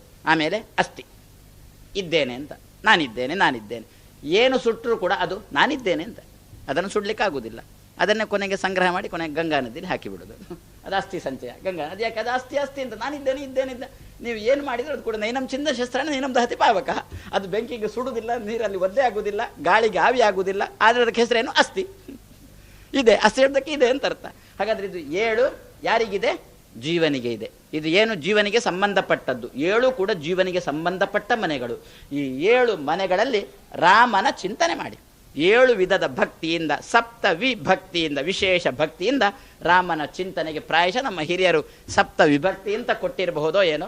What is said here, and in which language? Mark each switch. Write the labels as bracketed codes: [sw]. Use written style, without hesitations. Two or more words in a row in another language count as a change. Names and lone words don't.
[kn] ಆಮೇಲೆ ಅಸ್ಥಿ, ಇದ್ದೇನೆ ಅಂತ, ನಾನಿದ್ದೇನೆ. ಏನು ಸುಟ್ಟರೂ ಕೂಡ ಅದು ನಾನಿದ್ದೇನೆ ಅಂತ, ಅದನ್ನು ಸುಡ್ಲಿಕ್ಕಾಗುವುದಿಲ್ಲ. ಅದನ್ನೇ ಕೊನೆಗೆ ಸಂಗ್ರಹ ಮಾಡಿ ಕೊನೆಗೆ ಗಂಗಾ ನದಿಯಲ್ಲಿ ಹಾಕಿಬಿಡೋದು. ಅದು ಅಸ್ಥಿ ಸಂಚಯ, ಗಂಗಾ ನದಿ. ಯಾಕೆ ಅದು ಅಸ್ಥಿ ಅಂತ ನಾನಿದ್ದೇನೆ. ನೀವು ಏನು ಮಾಡಿದ್ರೆ ಅದು ಕೂಡ [sa] ನೈನಂ ಚಿಂದ ಶಸ್ತ್ರ ನೈನಂ ದಹತಿ ಪಾವಕ. [kn] ಅದು ಬೆಂಕಿಗೆ ಸುಡುವುದಿಲ್ಲ, ನೀರಲ್ಲಿ ಒದ್ದೆ ಆಗುವುದಿಲ್ಲ, ಗಾಳಿಗೆ ಆವಿ ಆಗುವುದಿಲ್ಲ, ಆದರೆ ಅದಕ್ಕೆ ಹೆಸರೇನು ಅಸ್ಥಿ ಇದೆ. ಅಸ್ಥಿ ಶಬ್ದಕ್ಕೆ ಇದೆ ಅಂತ ಅರ್ಥ. ಹಾಗಾದ್ರೆ ಇದು 7 ಯಾರಿಗಿದೆ? ಜೀವನಿಗೆ ಇದೆ. ಇದು ಏನು ಜೀವನಿಗೆ ಸಂಬಂಧಪಟ್ಟದ್ದು. 7 ಕೂಡ ಜೀವನಿಗೆ ಸಂಬಂಧಪಟ್ಟ ಮನೆಗಳು. ಈ 7 ಮನೆಗಳಲ್ಲಿ ರಾಮನ ಚಿಂತನೆ ಮಾಡಿ 7 ವಿಧದ ಭಕ್ತಿಯಿಂದ, ಸಪ್ತ ವಿಭಕ್ತಿಯಿಂದ, ವಿಶೇಷ ಭಕ್ತಿಯಿಂದ ರಾಮನ ಚಿಂತನೆಗೆ ಪ್ರಾಯಶಃ ನಮ್ಮ ಹಿರಿಯರು ಸಪ್ತ ವಿಭಕ್ತಿ ಅಂತ ಕೊಟ್ಟಿರಬಹುದೋ ಏನೋ.